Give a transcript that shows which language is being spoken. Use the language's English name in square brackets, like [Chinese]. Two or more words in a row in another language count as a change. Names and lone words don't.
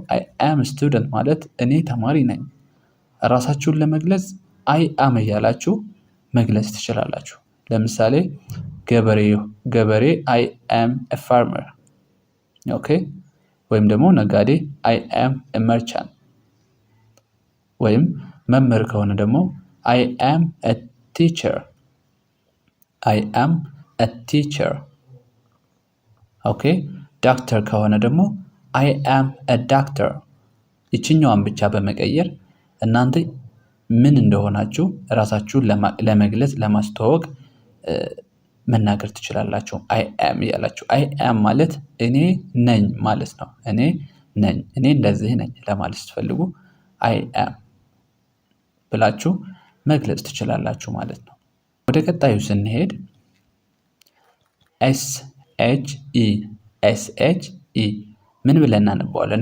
[English] I am student [Amharic] ማለት እኔ ተማሪ ነኝ። ራሳችሁን ለመግለጽ [English] I am [Amharic] እያላችሁ መግለጽ ትችላላችሁ። ለምሳሌ ገበሬ [English] I am a farmer። [Amharic] ኦኬ ወይም ደግሞ ነጋዴ [English] I am a merchant። [Amharic] ወይም መምህር ከሆነ ደግሞ [English] I am a teacher. [Amharic] ኦኬ ዶክተር ከሆነ ደግሞ [English] I am a doctor. [Amharic] ይችኛዋን ብቻ በመቀየር እናንተ ምን እንደሆናችሁ ራሳችሁን ለመግለጽ ለማስተዋወቅ መናገር ትችላላችሁ። [English] I am [Amharic] እያላችሁ [English] I am [Amharic] ማለት እኔ ነኝ ማለት ነው። እኔ እንደዚህ ነኝ ለማለት ስትፈልጉ [English] I am [Amharic] ብላችሁ መግለጽ ትችላላችሁ ማለት ነው። ወደ ቀጣዩ ስንሄድ SHE ምን ብለን እናነባዋለን?